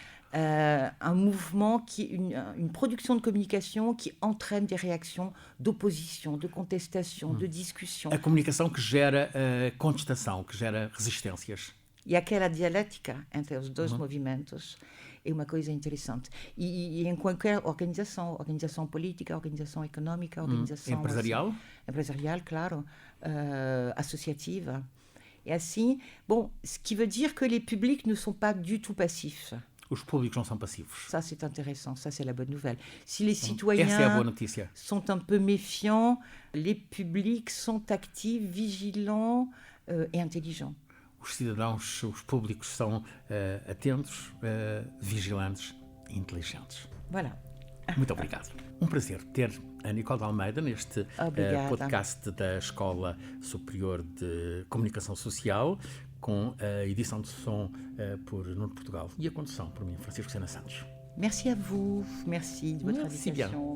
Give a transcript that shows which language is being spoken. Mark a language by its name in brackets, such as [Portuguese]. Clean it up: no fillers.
[French] Un mouvement, une production de communication qui entraîne des réactions d'opposition, de contestation, de discussion. [Portuguese] A comunicação que gera contestação, que gera resistências. E aquela dialética entre os dois movimentos é uma coisa interessante. E em qualquer organização política, organização econômica, organização... Empresarial? Empresarial, claro. Associative. [French] Et ainsi, ce qui veut dire que les publics ne sont pas du tout passifs. [Portuguese] Os públicos não são passivos. [French] Ça, c'est intéressant. Ça, c'est la bonne nouvelle. Si les citoyens [Portuguese] Essa é a boa notícia. [French] sont un peu méfiants, les publics sont actifs, vigilants et intelligents. [Portuguese] Os cidadãos, os públicos são atentos, vigilantes e inteligentes. [French] Voilà. [Portuguese] Muito obrigado. Um prazer ter a Nicole de Almeida neste podcast da Escola Superior de Comunicação Social, com a edição de som por Nuno Portugal e a condução por mim, Francisco Sena Santos. [French] Merci à vous. Merci de votre invitation.